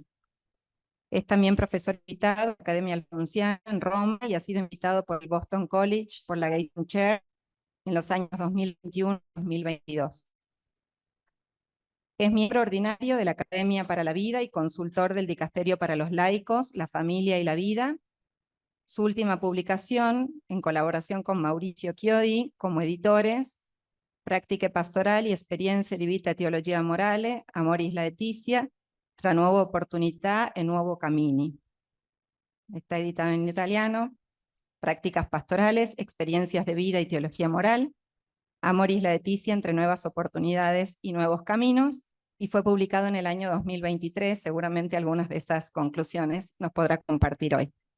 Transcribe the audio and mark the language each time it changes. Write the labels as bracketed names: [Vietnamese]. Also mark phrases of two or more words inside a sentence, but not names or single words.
[Spanish] Es también profesor invitado en la Academia Alfonsiana en Roma y ha sido invitado por el Boston College por la Gayton Chair en los años 2021-2022. Es miembro ordinario de la Academia para la Vida y consultor del Dicasterio para los Laicos, la Familia y la Vida. Su última publicación, en colaboración con Mauricio Chiodi, como editores, Practiche Pastorali, Esperienze di Vita e Teologia Morale, Amoris Laetitia, tra nuova opportunità e nuovo cammini. Está editado en italiano. Prácticas pastorales, experiencias de vida y teología moral, Amoris Laetitia, entre nuevas oportunidades y nuevos caminos, y fue publicado en el año 2023. Seguramente algunas de esas conclusiones nos podrá compartir hoy.